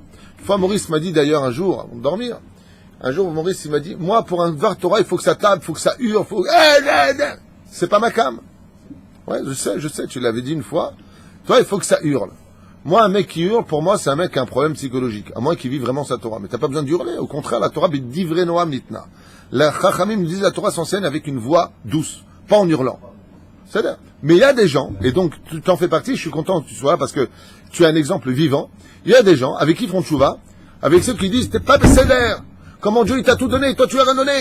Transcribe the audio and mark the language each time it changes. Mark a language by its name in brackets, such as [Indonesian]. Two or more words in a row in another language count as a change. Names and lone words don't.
[French] Une fois Maurice m'a dit d'ailleurs un jour, avant de dormir, un jour Maurice il m'a dit, moi pour un Dvar Torah il faut que ça tape, il faut que ça hurle, c'est pas ma cam. Ouais, je sais, tu l'avais dit une fois. Toi il faut que ça hurle. Moi, un mec qui hurle, pour moi, c'est un mec qui a un problème psychologique. À moins qu'il vive vraiment sa Torah. Mais t'as pas besoin de hurler. Au contraire, la Torah, [Hebrew] בדברי נועם ניתנה. [French] La Chachamim nous disent la Torah s'enseigne avec une voix douce. Pas en hurlant. C'est-à-dire. Mais il y a des gens, et donc, tu t'en fais partie, je suis content que tu sois là parce que tu es un exemple vivant. Il y a des gens avec qui ils font tchouva, avec ceux qui disent, t'es pas sévère. Comment Dieu, il t'a tout donné, toi tu as rien donné.